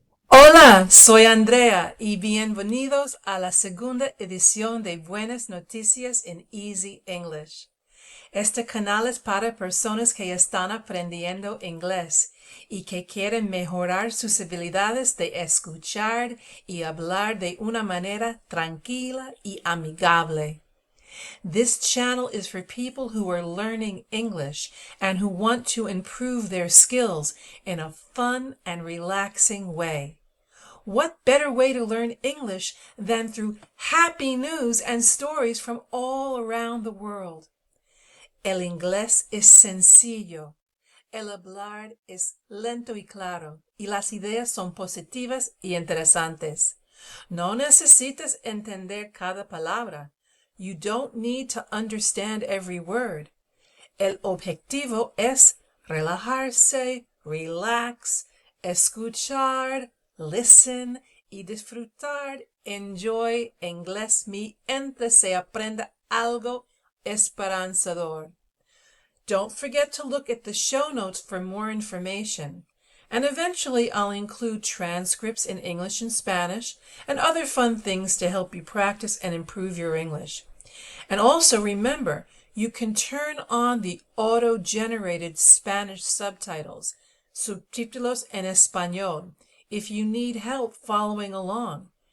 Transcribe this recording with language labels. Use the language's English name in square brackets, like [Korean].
[Spanish] Hola, soy Andrea y bienvenidos a la segunda edición de Buenas Noticias en Easy English. Este canal es para personas que están aprendiendo inglés y que quieren mejorar sus habilidades de escuchar y hablar de una manera tranquila y amigable. [English] This channel is for people who are learning English and who want to improve their skills in a fun and relaxing way. What better way to learn English than through happy news and stories from all around the world? [Spanish] El inglés es sencillo. El hablar es lento y claro. Y las ideas son positivas y interesantes. No necesitas entender cada palabra. [English] You don't need to understand every word. [Spanish] El objetivo es relajarse, [English] relax, [Spanish] escuchar, [English] listen [Spanish] y disfrutar. [English] Enjoy [Spanish] inglés mientras se aprenda algo esperanzador. [English] Don't forget to look at the show notes for more information. And eventually I'll include transcripts in English and Spanish and other fun things to help you practice and improve your English. And also remember, you can turn on the auto-generated Spanish subtitles, [Spanish] subtítulos en español, [English] if you need help following along.